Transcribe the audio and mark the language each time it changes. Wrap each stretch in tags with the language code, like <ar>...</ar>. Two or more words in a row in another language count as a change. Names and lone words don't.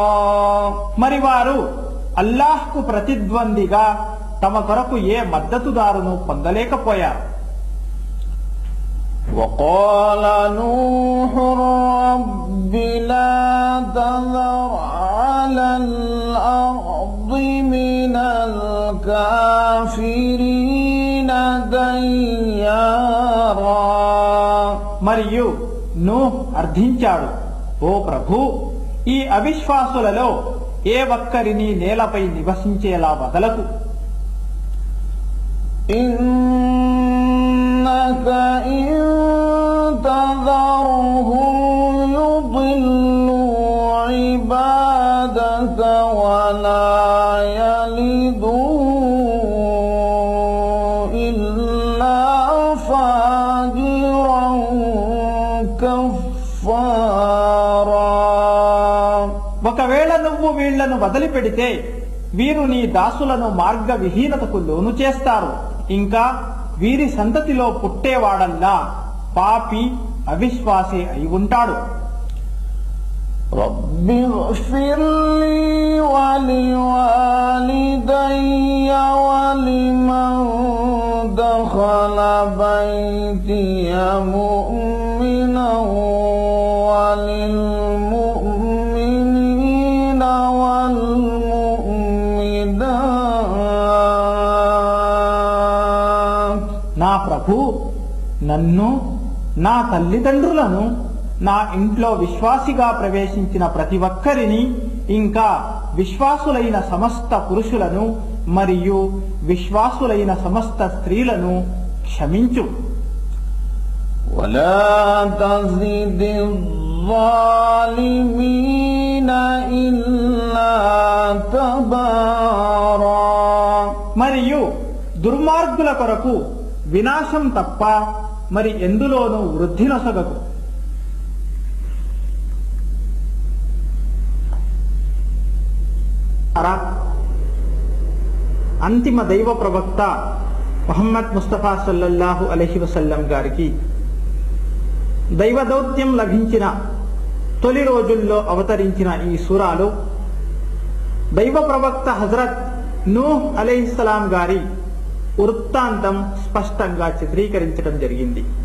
<te>మరి వారు అల్లాహ్కు ప్రతిద్వందిగా తమ కొరకు ఏ మద్దతుదారును పొందలేకపోయారు.</te> <ar>وقال نوح رب لا تذر على الأرض من الكافرين ديارا</ar> <te>మరియు నూహ్ అర్థించాడు, ఓ ప్రభు, ఈ అవిశ్వాసులలో ఏ ఒక్కరిని నేలపై నివసించేలా వదలకు.</te> <ar>إنك إن تذرهم يضلوا عبادك ولا يلدوا إلا فاجرا كفارا.</ar> <te>ఒకవేళ నువ్వు వీళ్లను వదిలిపెడితే వీరు నీ దాసులను మార్గ విహీనతకు లోను చేస్తారు. ఇంకా వీరి సంతతిలో పుట్టేవాడల్లా పాపి అవిశ్వాసి అయి ఉంటాడు.</te> <ar>رب اغفر لي ولوالدي ولمن دخل بيتي مؤمنا وللمؤمنين والمؤمنات.</ar> <te>నా ప్రభు, నన్ను, నా తల్లిదండ్రులను, నా ఇంట్లో విశ్వాసిగా ప్రవేశించిన ప్రతి ఒక్కరిని, ఇంకా విశ్వాసులైన సమస్త పురుషులను మరియు విశ్వాసులైన సమస్త స్త్రీలను క్షమించు.</te> <ar>ولا تزد الظالمين إلا تبارا.</ar> <te>మరియు దుర్మార్గుల కొరకు వినాశం తప్ప మరి ఎందులోనూ వృద్ధి నొసగకు. అంతిమ దైవ ప్రవక్త ముహమ్మద్ ముస్తఫా</te> <ar>صلى الله عليه وسلم</ar> <te>గారికి దైవ దౌత్యం లభించిన తొలి రోజుల్లో అవతరించిన ఈ సూరాలో దైవ ప్రవక్త హజరత్ నూహ్ అలైహిస్సలాం గారి వృత్తాంతం స్పష్టంగా చిత్రీకరించడం జరిగింది.</te>